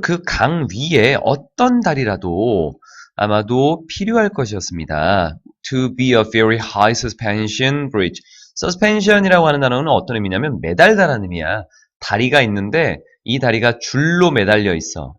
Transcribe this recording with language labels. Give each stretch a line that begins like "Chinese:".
Korean: 그 강 위에 어떤 다리라도 아마도 필요할 것이었습니다.
English: To be a very high suspension bridge.
Korean: suspension이라고 하는 단어는 어떤 의미냐면 매달다라는 의미야. 다리가 있는데 이 다리가 줄로 매달려 있어.